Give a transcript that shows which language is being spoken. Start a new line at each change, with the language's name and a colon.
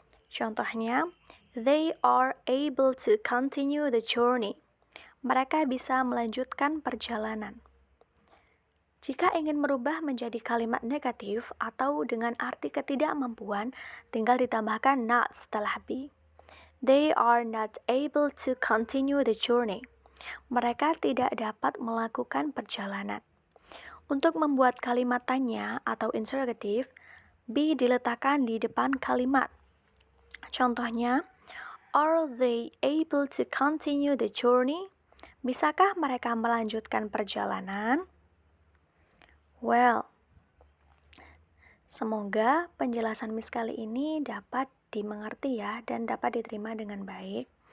Indonesian: Contohnya,
English: they are able to continue the journey.
Indonesian: Mereka bisa melanjutkan perjalanan. Jika ingin merubah menjadi kalimat negatif atau dengan arti ketidakmampuan, tinggal ditambahkan not setelah be.
English: They are not able to continue the journey.
Indonesian: Mereka tidak dapat melakukan perjalanan. Untuk membuat kalimat tanya atau interrogative, be diletakkan di depan kalimat. Contohnya,
English: are they able to continue the journey?
Indonesian: Bisakah mereka melanjutkan perjalanan? Well, semoga penjelasan Miss kali ini dapat dimengerti ya dan dapat diterima dengan baik.